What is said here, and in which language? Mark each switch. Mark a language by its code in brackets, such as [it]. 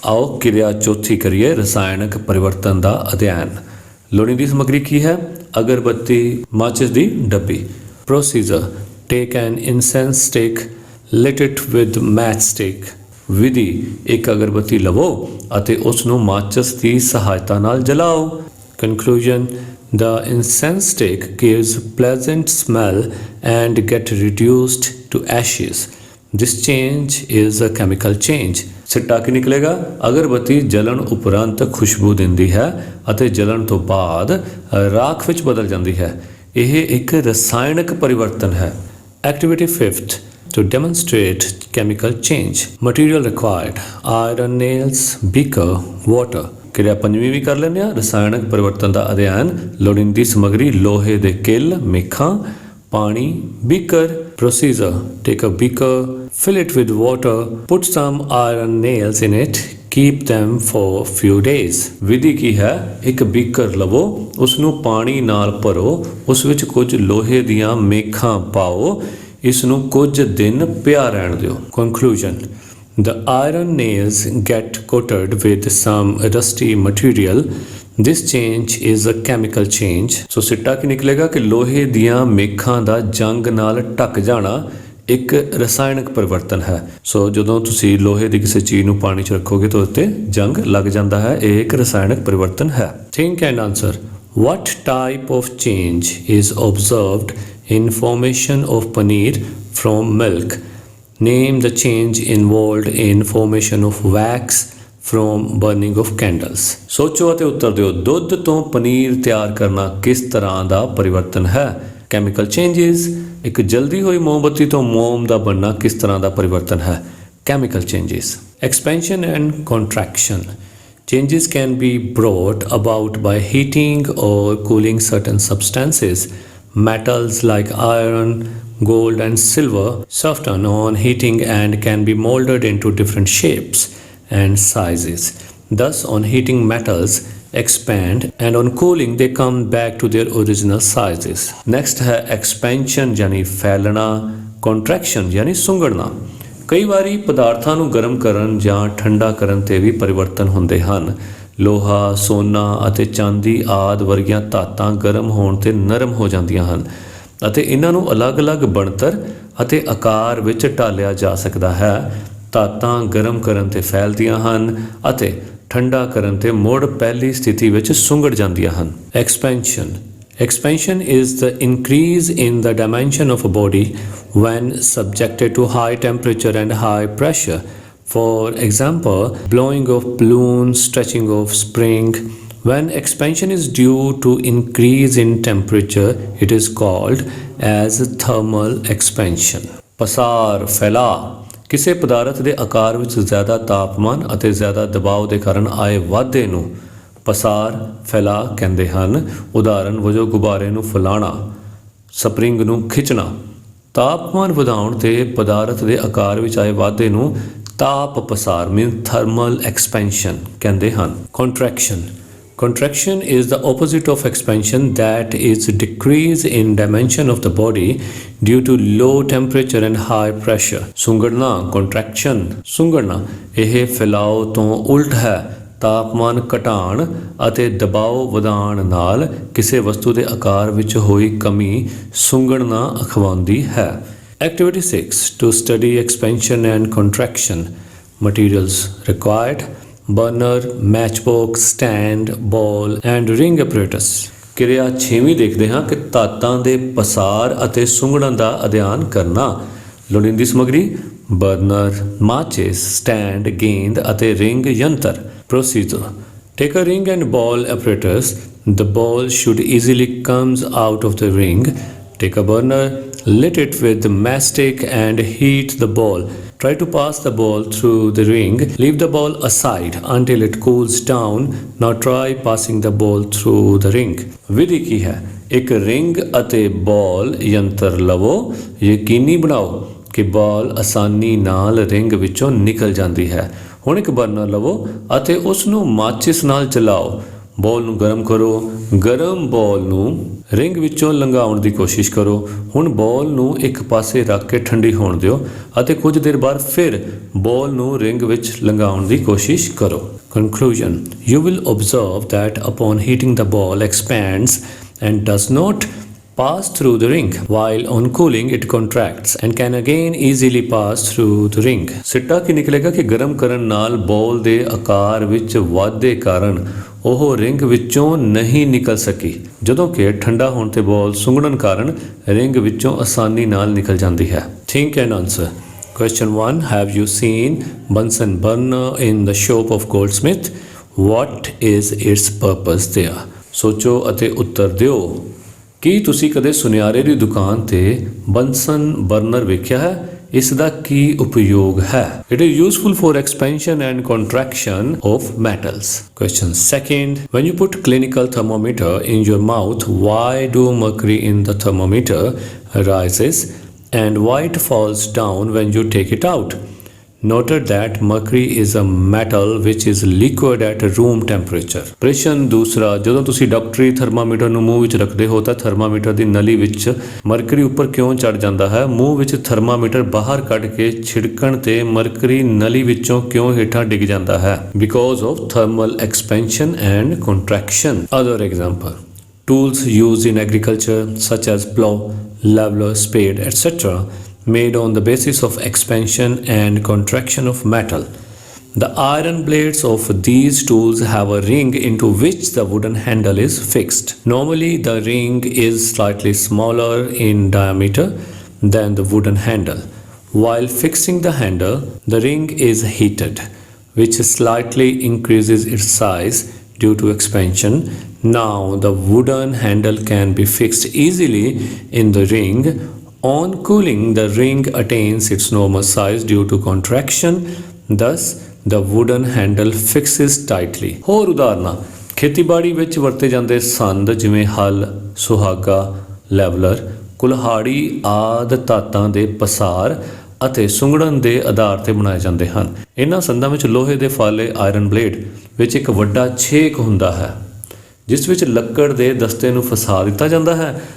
[pa] ਆਓ ਕਿਰਿਆ ਚੌਥੀ ਕਰੀਏ ਰਸਾਇਣਕ ਪਰਿਵਰਤਨ ਦਾ ਅਧਿਐਨ। ਲੋੜੀਂਦੀ ਸਮੱਗਰੀ ਕੀ ਹੈ? ਅਗਰਬੱਤੀ, ਮਾਚਿਸ ਦੀ ਡੱਬੀ। [en] Procedure take an incense stick, lit it with matchstick. [pa] ਵਿਧੀ ਇੱਕ ਅਗਰਬੱਤੀ ਲਵੋ ਅਤੇ ਉਸ ਨੂੰ ਮਾਚਿਸ ਦੀ ਸਹਾਇਤਾ ਨਾਲ ਜਲਾਓ। [en] Conclusion the incense stick gives pleasant smell and get reduced to ashes. This change is a chemical change. [pa] ਸਿੱਟਾ ਕੀ ਨਿਕਲੇਗਾ? ਅਗਰਬੱਤੀ ਜਲਣ ਉਪਰੰਤ ਖੁਸ਼ਬੂ ਦਿੰਦੀ ਹੈ ਅਤੇ ਜਲਣ ਤੋਂ ਬਾਅਦ ਰਾਖ ਵਿੱਚ ਬਦਲ ਜਾਂਦੀ ਹੈ। ਇਹ ਇੱਕ ਰਸਾਇਣਕ ਪਰਿਵਰਤਨ ਹੈ। [en] Activity 5th to demonstrate chemical change. Material required iron nails, beaker, water. [pa] ਕਿਰਿਆ ਪੰਜਵੀਂ ਵੀ ਕਰ ਲੈਂਦੇ ਹਾਂ ਰਸਾਇਣਕ ਪਰਿਵਰਤਨ ਦਾ ਅਧਿਐਨ। ਲੋੜੀਂਦੀ ਸਮੱਗਰੀ ਲੋਹੇ ਦੇ ਕਿੱਲ, ਮੇਖਾਂ, ਪਾਣੀ, beaker. [en] Procedure take a beaker, fill it with water, put some iron nails in it, keep them for few days. [pa] ਵਿਧੀ ਕੀ ਹੈ? ਇੱਕ ਬੀਕਰ ਲਵੋ, ਉਸ ਨੂੰ ਪਾਣੀ ਨਾਲ ਭਰੋ, ਉਸ ਵਿੱਚ ਕੁਝ ਲੋਹੇ ਦੀਆਂ ਮੇਖਾਂ ਪਾਓ, ਇਸ ਨੂੰ ਕੁਝ ਦਿਨ ਪਿਆ ਰਹਿਣ ਦਿਓ। [en] Conclusion the iron nails get coated with some rusty material. This change is a chemical change. [pa] ਸੋ ਸਿੱਟਾ ਕੀ ਨਿਕਲੇਗਾ ਕਿ ਲੋਹੇ ਦੀਆਂ ਮੇਖਾਂ ਦਾ ਜੰਗ ਨਾਲ ਢੱਕ ਜਾਣਾ ਇੱਕ ਰਸਾਇਣਕ ਪਰਿਵਰਤਨ ਹੈ। ਸੋ ਜਦੋਂ ਤੁਸੀਂ ਲੋਹੇ ਦੀ ਕਿਸੇ ਚੀਜ਼ ਨੂੰ ਪਾਣੀ 'ਚ ਰੱਖੋਗੇ ਤਾਂ ਉੱਤੇ ਜੰਗ ਲੱਗ ਜਾਂਦਾ ਹੈ। ਇਹ ਇੱਕ ਰਸਾਇਣਕ ਪਰਿਵਰਤਨ ਹੈ। [en] Think and answer. What type of change is observed in formation of paneer from milk? Name the change involved in formation of wax from burning of candles. [pa] ਸੋਚੋ ਅਤੇ ਉੱਤਰ ਦਿਓ। ਦੁੱਧ ਤੋਂ ਪਨੀਰ ਤਿਆਰ ਕਰਨਾ ਕਿਸ ਤਰ੍ਹਾਂ ਦਾ ਪਰਿਵਰਤਨ ਹੈ? [en] Chemical changes. [pa] ਇੱਕ ਜਲਦੀ ਹੋਈ ਮੋਮਬੱਤੀ ਤੋਂ ਮੋਮ ਦਾ ਬਣਨਾ ਕਿਸ ਤਰ੍ਹਾਂ ਦਾ ਪਰਿਵਰਤਨ ਹੈ? [en] Chemical changes. Expansion and contraction. Changes can be brought about by heating or cooling certain substances. Metals like iron, gold, and silver soften on heating and can be molded into different shapes and sizes. Thus, on heating, metals expand and on cooling they come back to their original sizes. [hi] Next है expansion यानी फैलना, contraction यानी सुंगड़ना। [pa] ਕਈ ਵਾਰੀ ਪਦਾਰਥਾਂ ਨੂੰ ਗਰਮ ਕਰਨ ਜਾਂ ਠੰਡਾ ਕਰਨ ਤੇ ਵੀ ਪਰਿਵਰਤਨ ਹੁੰਦੇ ਹਨ। ਲੋਹਾ, ਸੋਨਾ ਅਤੇ ਚਾਂਦੀ ਆਦਿ ਵਰਗੀਆਂ ਧਾਤਾਂ ਗਰਮ ਹੋਣ ਤੇ ਨਰਮ ਹੋ ਜਾਂਦੀਆਂ ਹਨ ਅਤੇ ਇਹਨਾਂ ਨੂੰ ਅਲੱਗ-ਅਲੱਗ ਬਣਤਰ ਅਤੇ ਆਕਾਰ ਵਿੱਚ ਢਾਲਿਆ ਜਾ ਸਕਦਾ ਹੈ। ਧਾਤਾਂ ਗਰਮ ਕਰਨ ਤੇ ਫੈਲਦੀਆਂ ਹਨ ਅਤੇ ਠੰਡਾ ਕਰਨ ਤੇ ਮੁੜ ਪਹਿਲੀ ਸਥਿਤੀ ਵਿੱਚ ਸੁੰਗੜ ਜਾਂਦੀਆਂ ਹਨ। [en] Expansion is the increase in the dimension of a body when subjected to high temperature and high pressure. For example, blowing of balloon, stretching of spring. When expansion is due to increase in temperature, it is called as thermal expansion. [pa] ਪਸਾਰ, ਫੈਲਾਅ। ਕਿਸੇ ਪਦਾਰਥ ਦੇ ਆਕਾਰ ਵਿੱਚ ਜ਼ਿਆਦਾ ਤਾਪਮਾਨ ਅਤੇ ਜ਼ਿਆਦਾ ਦਬਾਅ ਦੇ ਕਾਰਨ ਆਏ ਵਾਧੇ ਨੂੰ ਪਸਾਰ, ਫੈਲਾਅ ਕਹਿੰਦੇ ਹਨ। ਉਦਾਹਰਨ ਵਜੋਂ ਗੁਬਾਰੇ ਨੂੰ ਫੈਲਾਉਣਾ, ਸਪਰਿੰਗ ਨੂੰ ਖਿੱਚਣਾ। ਤਾਪਮਾਨ ਵਧਾਉਣ ਤੇ ਪਦਾਰਥ ਦੇ ਆਕਾਰ ਵਿੱਚ ਆਏ ਵਾਧੇ ਨੂੰ ਤਾਪ ਪਸਾਰ [en] mean thermal expansion [pa] ਕਹਿੰਦੇ ਹਨ। [en] Contraction is the opposite of expansion, that is decrease in dimension of the body due to low temperature and high pressure. [pa] ਸੁੰਗੜਨਾ, contraction, ਸੁੰਗੜਨਾ ਇਹ ਫੈਲਾਅ ਤੋਂ ਉਲਟ ਹੈ। ਤਾਪਮਾਨ ਘਟਾਉਣ ਅਤੇ ਦਬਾਅ ਵਧਾਉਣ ਨਾਲ ਕਿਸੇ ਵਸਤੂ ਦੇ ਆਕਾਰ ਵਿੱਚ ਹੋਈ ਕਮੀ ਸੁੰਗੜਨਾ ਅਖਵਾਉਂਦੀ ਹੈ। [en] Activity 6 to study expansion and contraction. Materials required: burner, matchbox, stand, ball and ring apparatus. [pa] ਕਿਰਿਆ 6ਵੀਂ ਦੇਖਦੇ ਹਾਂ ਕਿ ਧਾਤਾਂ ਦੇ ਪਸਾਰ ਅਤੇ ਸੁੰਗੜਨ ਦਾ ਅਧਿਐਨ ਕਰਨਾ। ਲੋੜੀਂਦੀ ਸਮੱਗਰੀ: ਬਰਨਰ, ਮਾਚਿਸ, ਸਟੈਂਡ, ਗੇਂਦ ਅਤੇ ਰਿੰਗ ਯੰਤਰ। [en] Procedure: take a ring and ball apparatus. The ball should easily comes out of the ring. Take a burner, lit it with mastic and heat the ball. Try to pass the ball through the ring. Leave the ball aside until it cools down. Now try passing the ball through the ring. [pa] ਵਿਧੀ ਕੀ ਹੈ? ਇੱਕ ring ਅਤੇ ਬਾਲ ਯੰਤਰ ਲਵੋ। ਯਕੀਨੀ ਬਣਾਓ ਕਿ ਬਾਲ ਆਸਾਨੀ ਨਾਲ ਰਿੰਗ ਵਿੱਚੋਂ ਨਿਕਲ ਜਾਂਦੀ ਹੈ। ਹੁਣ ਇੱਕ ਬਰਨਰ ਲਵੋ ਅਤੇ ਉਸ ਨੂੰ ਮਾਚਿਸ ਨਾਲ ਚਲਾਓ। ਬਾਲ ਨੂੰ ਗਰਮ ਕਰੋ। ਗਰਮ ਬਾਲ ਨੂੰ ਰਿੰਗ ਵਿੱਚੋਂ ਲੰਘਾਉਣ ਦੀ ਕੋਸ਼ਿਸ਼ ਕਰੋ। ਹੁਣ ਬਾਲ ਨੂੰ ਇੱਕ ਪਾਸੇ ਰੱਖ ਕੇ ਠੰਡੀ ਹੋਣ ਦਿਓ ਅਤੇ ਕੁਝ ਦੇਰ ਬਾਅਦ ਫਿਰ ਬਾਲ ਨੂੰ ਰਿੰਗ ਵਿੱਚ ਲੰਘਾਉਣ ਦੀ ਕੋਸ਼ਿਸ਼ ਕਰੋ। [en] Conclusion: You will observe that upon heating the ball expands and does not pass through the ring, while on cooling it contracts and can again easily pass through the ring. [pa] ਸਿੱਟਾ ਕੀ ਨਿਕਲੇਗਾ ਕਿ ਗਰਮ ਕਰਨ ਨਾਲ ਬਾਲ ਦੇ ਆਕਾਰ ਵਿੱਚ ਵਾਧੇ ਕਾਰਨ ਉਹ ਰਿੰਗ ਵਿੱਚੋਂ ਨਹੀਂ ਨਿਕਲ ਸਕੀ, ਜਦੋਂ ਕਿ ਠੰਡਾ ਹੋਣ ਤੇ ਬਾਲ ਸੁੰਗੜਨ ਕਾਰਨ ਰਿੰਗ ਵਿੱਚੋਂ ਆਸਾਨੀ ਨਾਲ ਨਿਕਲ ਜਾਂਦੀ ਹੈ। [en] Think and answer. Question 1. Have you seen Bunsen burner in the shop of goldsmith? What is its purpose there? [pa] ਸੋਚੋ ਅਤੇ ਉੱਤਰ ਦਿਓ। ਕੀ ਤੁਸੀਂ ਕਦੇ ਸੁਨਿਆਰੇ ਦੀ ਦੁਕਾਨ ਤੇ ਬੰਸਨ ਬਰਨਰ ਵੇਖਿਆ ਹੈ? ਇਸ ਦਾ ਕੀ ਉਪਯੋਗ ਹੈ? [en] It is useful for expansion and contraction of metals. Question 2. When you put clinical thermometer in your mouth, why do mercury in the thermometer rises and why it falls down when you take it out? Noted that mercury is a metal which is liquid at room temperature. [pa] ਪ੍ਰਸ਼ਨ ਦੂਸਰਾ, ਜਦੋਂ ਤੁਸੀਂ ਡਾਕਟਰੀ thermometer ਨੂੰ ਮੂੰਹ ਵਿੱਚ ਰੱਖਦੇ ਹੋ ਤਾਂ ਥਰਮਾਮੀਟਰ ਦੀ ਨਲੀ ਵਿੱਚ ਮਰਕਰੀ ਉੱਪਰ ਕਿਉਂ ਚੜ ਜਾਂਦਾ ਹੈ? ਮੂੰਹ ਵਿੱਚ ਥਰਮਾਮੀਟਰ ਬਾਹਰ ਕੱਢ ਕੇ ਛਿੜਕਣ ਤੇ ਮਰਕਰੀ ਨਲੀ ਵਿੱਚੋਂ ਕਿਉਂ ਹੇਠਾਂ ਡਿੱਗ ਜਾਂਦਾ ਹੈ? [en] Because of thermal expansion and contraction. Other example: tools used in agriculture such as plow, leveler, spade, etc. made on the basis of expansion and contraction of metal. The iron blades of these tools have a ring into which the wooden handle is fixed. Normally, the ring is slightly smaller in diameter than the wooden handle. While fixing the handle, the ring is heated, which slightly increases its size due to expansion. Now, the wooden handle can be fixed easily in the ring. On cooling, the ring attains its normal size due to contraction. Thus, the wooden handle fixes tightly. [pa] ਹੋਰ ਉਦਾਹਰਨਾਂ: ਖੇਤੀਬਾੜੀ ਵਿੱਚ ਵਰਤੇ ਜਾਂਦੇ ਸੰਦ ਜਿਵੇਂ ਹਲ, ਸੁਹਾਗਾ, ਲੈਵਲਰ, ਕੁਲਹਾੜੀ ਆਦਿ ਧਾਤਾਂ ਦੇ ਪਸਾਰ ਅਤੇ ਸੁੰਗੜਨ ਦੇ ਆਧਾਰ ਤੇ ਬਣਾਏ ਜਾਂਦੇ ਹਨ। ਇਹਨਾਂ ਸੰਦਾਂ ਵਿੱਚ ਲੋਹੇ ਦੇ ਫਾਲੇ ਆਇਰਨ ਬਲੇਡ ਵਿੱਚ ਇੱਕ ਵੱਡਾ ਛੇਕ ਹੁੰਦਾ ਹੈ ਜਿਸ ਵਿੱਚ ਲੱਕੜ ਦੇ ਦਸਤੇ ਨੂੰ ਫਸਾ ਦਿੱਤਾ ਜਾਂਦਾ ਹੈ।